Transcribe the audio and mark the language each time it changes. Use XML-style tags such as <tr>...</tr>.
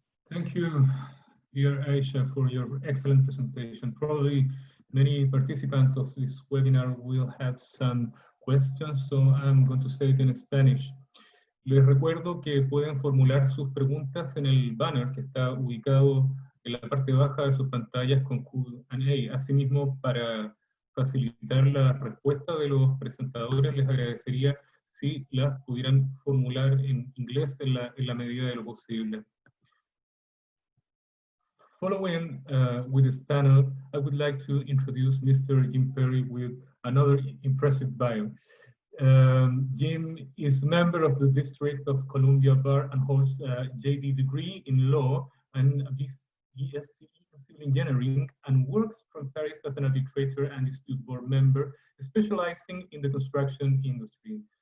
<en>Thank you, dear Aisha, for your excellent presentation. Probably many participants of this webinar will have some questions, so I'm going to say it in Spanish.</en> <es>Les recuerdo que pueden formular sus preguntas en el banner que está ubicado en la parte baja de sus pantallas con Q&A. Asimismo, para facilitar la respuesta de los presentadores, les agradecería si las pudieran formular en inglés en la medida de lo posible.</es> <en>Following with this panel, I would like to introduce Mr. Jim Perry with another impressive bio. Jim is a member of the District of Columbia Bar and holds a JD degree in law and a BSc in civil engineering, and works from Paris as an arbitrator and dispute board member, specializing in the construction industry.</en>